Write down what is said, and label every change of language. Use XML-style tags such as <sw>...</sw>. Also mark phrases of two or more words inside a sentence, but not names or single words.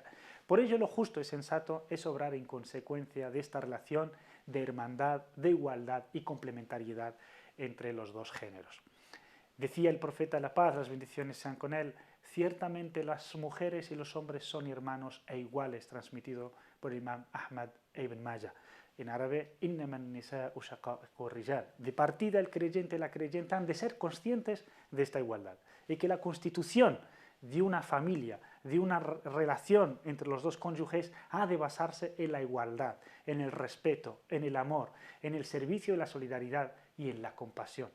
<es>Por ello, lo justo y sensato es obrar en consecuencia de esta relación de hermandad, de igualdad y complementariedad entre los dos géneros. Decía el profeta, la paz, las bendiciones sean con él: ciertamente las mujeres y los hombres son hermanos e iguales, transmitido por el imam Ahmad ibn Majah. En árabe,</es> <ar>إنما النساء شقائق الرجال.</ar> <es>De partida, el creyente y la creyente han de ser conscientes de esta igualdad y que la constitución de una familia, de una relación entre los dos cónyuges, ha de basarse en la igualdad, en el respeto, en el amor, en el servicio y la solidaridad y en la compasión.</es>